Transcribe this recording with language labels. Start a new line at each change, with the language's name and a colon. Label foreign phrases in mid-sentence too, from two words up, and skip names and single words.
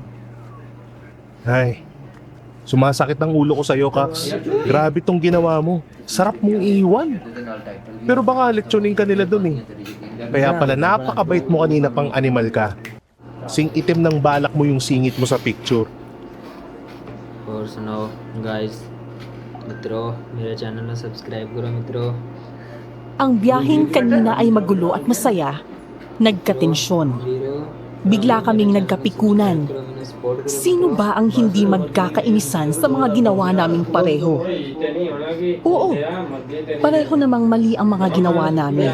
Filipino: Ay, sumasakit ang ulo ko sa'yo, Kax. Grabe tong ginawa mo. Sarap mong iiwan. Pero baka leksyonin ka nila dun eh. Kaya pala napakabait mo kanina pang animal ka. Sing itim ng balak mo yung singit mo sa picture.
Hindi: और सुनाओ गाइस मित्रों मेरे चैनल में सब्सक्राइब करो मित्रों
Filipino: Ang biyaheng kanina ay magulo at masaya. Nagkatensyon. Bigla kaming nagkapikunan. Sino ba ang hindi magkakainisan sa mga ginawa naming pareho? Oo, pareho namang mali ang mga ginawa namin.